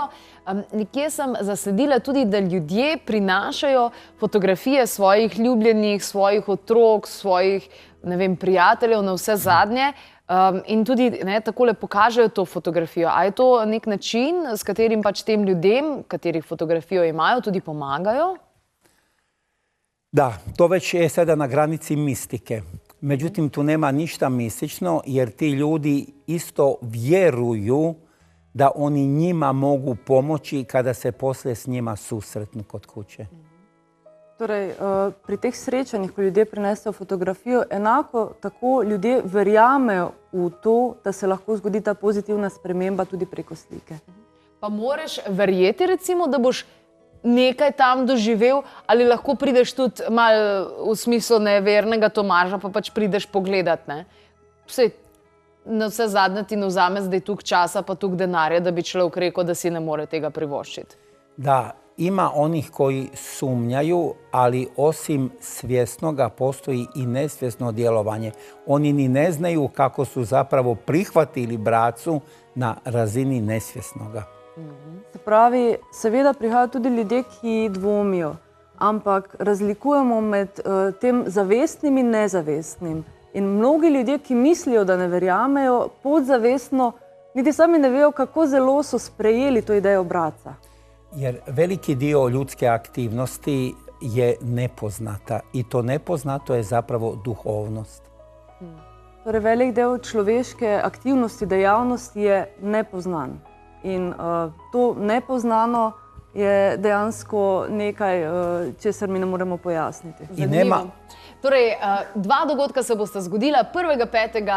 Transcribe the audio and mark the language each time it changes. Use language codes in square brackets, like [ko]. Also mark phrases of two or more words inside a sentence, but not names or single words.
[sl] Nekje sem zasledila tudi, da ljudje prinašajo fotografije svojih ljubljenih, svojih otrok, svojih, ne vem, prijateljev na vse zadnje in tudi takole pokažejo to fotografijo. A je to nek način, s katerim pač tem ljudem, katerih fotografijo imajo, tudi pomagajo? [hr] Da, to već je sada na granici mistike. Međutim, tu nema ništa mistično jer ti ljudi isto vjeruju da oni njima mogu pomoći kada se poslije s njima susretnu kod kuće. [sl] Torej, pri teh srečanjih, ko ljudje prinesejo fotografijo, enako tako ljudje verjamejo v to, da se lahko zgodi ta pozitivna sprememba tudi preko slike. Pa moraš verjeti, recimo, da boš nekaj tam doživel, ali lahko prideš tudi malo v smislu nevernega Tomaža, pa pač prideš pogledat, ne? Vse, na vse zadnje ti ne vzame zdaj toliko časa pa toliko denarja, da bi človek rekel, da si ne more tega privoščiti. [hr] Da, ima onih koji sumnjaju, ali osim svjesnoga postoji i nesvjesno djelovanje. Oni ni ne znaju kako su zapravo prihvatili bracu na razini nesvjesnoga. [sl] Se pravi, seveda prihajajo tudi ljudje, ki dvomijo, ampak razlikujemo med tem zavestnim in nezavestnim. In mnogi ljudje, ki mislijo, da ne verjamejo, podzavestno niti sami ne vejo, kako zelo so sprejeli to idejo braca. [hr] Jer veliki dio ljudske aktivnosti je nepoznata i to nepoznato je zapravo duhovnost. [sl] Torej, velik del človeške aktivnosti, dejavnosti je nepoznan. In to nepoznano je dejansko nekaj, česar mi ne moremo pojasniti. Zanimivo. Torej, dva dogodka se bosta zgodila, 1.5.